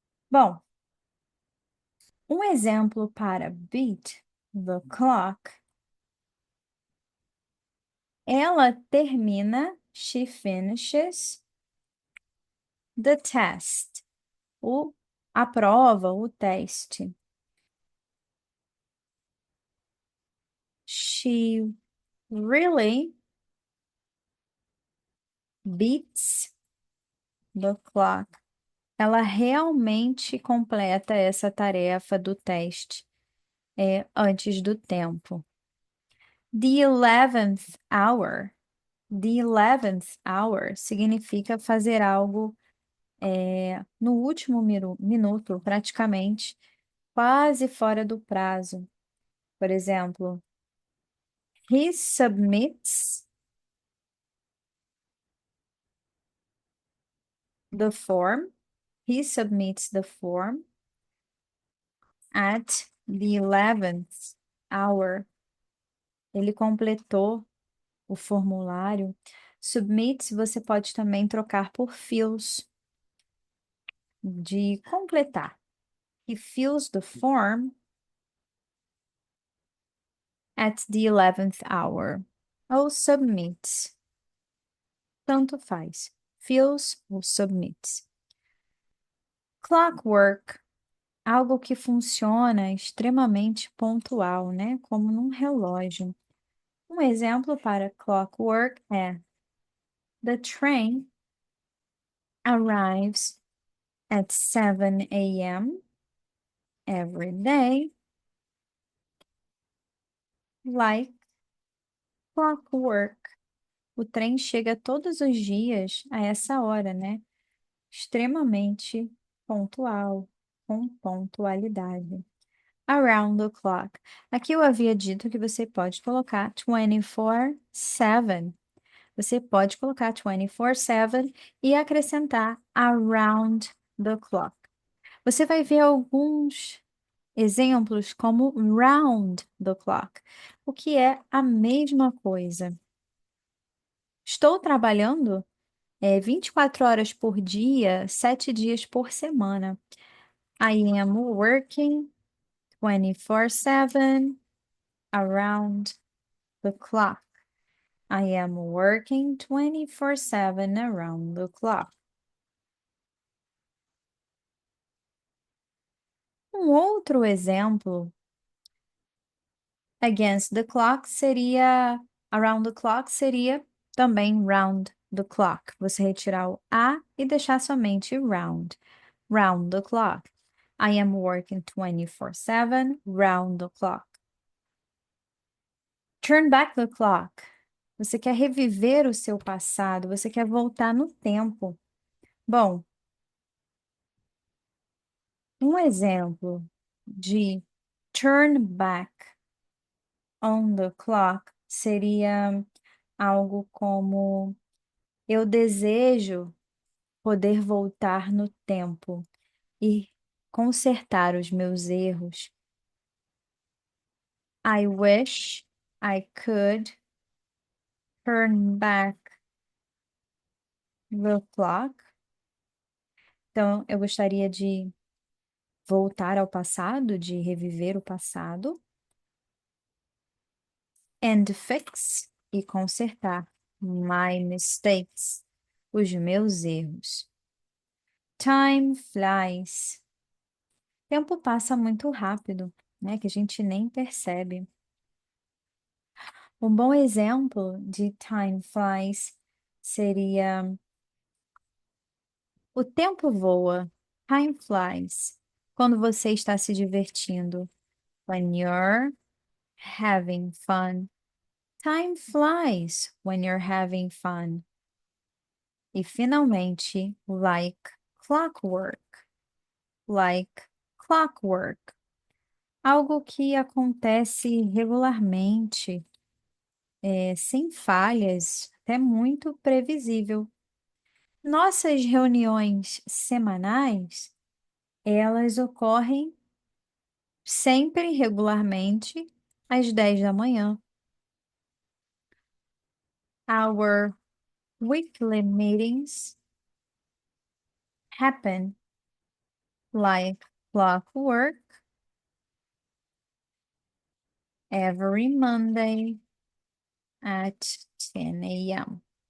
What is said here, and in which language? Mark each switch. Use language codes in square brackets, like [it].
[pt] Bom, um exemplo para [en] beat the clock, [pt] ela termina, [en] she finishes the test, [pt] a prova, o teste. [en] She really beats the clock. [pt] Ela realmente completa essa tarefa do teste antes do tempo. [en] The 11th hour. The 11th hour [pt] significa fazer algo no último minuto, praticamente, quase fora do prazo. Por exemplo, [en] he submits the form. He submits the form at the 11th hour. [pt] Ele completou o formulário. Submit você pode também trocar por fills, de completar. [en] He fills the form at the 11th hour. [pt] Ou submits. Tanto faz. [en] Fills ou submits. Clockwork. [pt] Algo que funciona extremamente pontual, né? Como num relógio. Um exemplo para clockwork é: [en] the train arrives at 7 a.m. every day, like clockwork. [pt] O trem chega todos os dias a essa hora, né? Extremamente pontual, com pontualidade. [en] Around the clock. [pt] Aqui eu havia dito que você pode colocar 24/7. Você pode colocar 24/7 e acrescentar [en] around the clock. [pt] Você vai ver alguns exemplos como [en] round the clock, [pt] o que é a mesma coisa. Estou trabalhando 24 horas por dia, 7 dias por semana. [en] I am working 24/7 around the clock. I am working 24/7 around the clock. [pt] Um outro exemplo [en] against the clock [pt] seria, [en] around the clock [pt] seria também [en] round the clock. [pt] Você retirar o a e deixar somente round. [en] Round the clock. I am working 24/7 round the clock. Turn back the clock. [pt] Você quer reviver o seu passado, você quer voltar no tempo. Bom, um exemplo de [en] turn back on the clock [pt] seria algo como: eu desejo poder voltar no tempo e consertar os meus erros. [en] I wish I could turn back the clock. [pt] Então, eu gostaria de voltar ao passado, de reviver o passado. [en] And fix, [pt] e consertar. [en] My mistakes, [pt] os meus erros. [en] Time flies. [pt] Tempo passa muito rápido, né? Que a gente nem percebe. Um bom exemplo de [en] time flies [pt] seria: o tempo voa. [en] Time flies. [pt] Quando você está se divertindo. [en] When you're having fun. Time flies when you're having fun. [pt] E finalmente, [en] like clockwork. Like clockwork. [pt] Algo que acontece regularmente, sem falhas, até muito previsível. Nossas reuniões semanais, elas ocorrem sempre regularmente às 10 da manhã. [en] Our weekly meetings happen like clockwork every Monday at 10 a.m.